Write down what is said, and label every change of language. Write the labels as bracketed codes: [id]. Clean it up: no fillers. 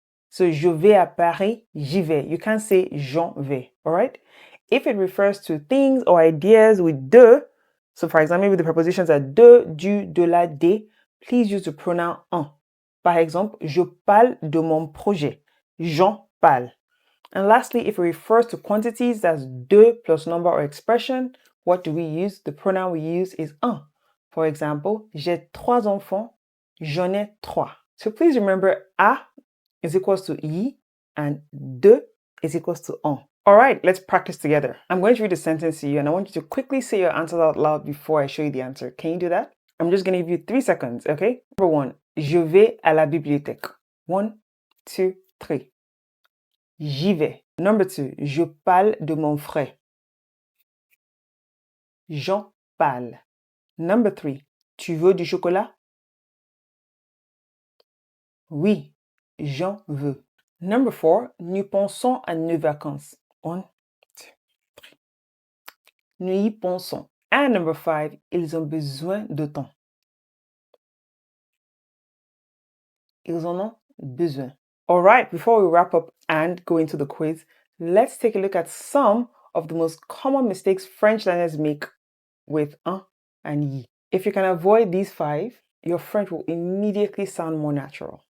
[fr] So, je vais à Paris, j'y vais. [en] You can't say [fr] j'en vais, [en] all right? If it refers to things or ideas with de, so for example, maybe the prepositions are de, du, de la, des, please use the pronoun en. [fr] Par exemple, je parle de mon projet. J'en parle. [en] And lastly, if it refers to quantities, that's de plus number or expression. What do we use? The pronoun we use is un. [fr] For example, j'ai 3 enfants, j'en ai 3. [en] So please remember, à is equals to yi and de is equals to en. All right, let's practice together. I'm going to read a sentence to you and I want you to quickly say your answers out loud before I show you the answer. Can you do that? I'm just going to give you 3 seconds, okay? [fr] Number 1, je vais à la bibliothèque. 1, 2, 3. J'y vais. Number 2, je parle de mon frère. J'en parle. Number 3, tu veux du chocolat? Oui, j'en veux. Number 4, nous pensons à nos vacances. 1, 2, 3. Nous y pensons. And number 5, ils ont besoin de temps. Ils en ont besoin. [en] All right, before we wrap up and go into the quiz, let's take a look at some of the most common mistakes French learners make with un and yi. If you can avoid these 5, your French will immediately sound more natural.